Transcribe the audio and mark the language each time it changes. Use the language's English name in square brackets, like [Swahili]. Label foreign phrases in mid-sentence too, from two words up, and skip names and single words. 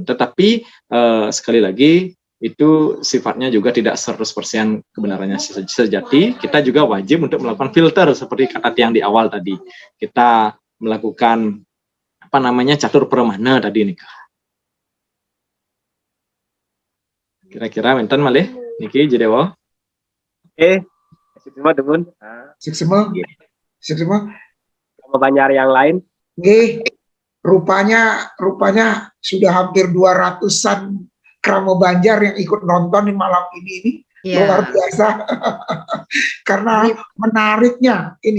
[Indonesian] Tetapi sekali lagi itu sifatnya juga tidak 100% kebenarannya sejati. Kita juga wajib untuk melakukan filter seperti kata yang di awal tadi. Kita melakukan catur permana tadi nih. [Balinese] Kira-kira menten malih niki jedewo. [Indonesian] Semua teman. Semua. Sama banyak yang lain. Nggih. Rupanya sudah hampir 200-an Kramo Banjar yang ikut nonton di malam ini. Luar biasa. Karena menariknya ini.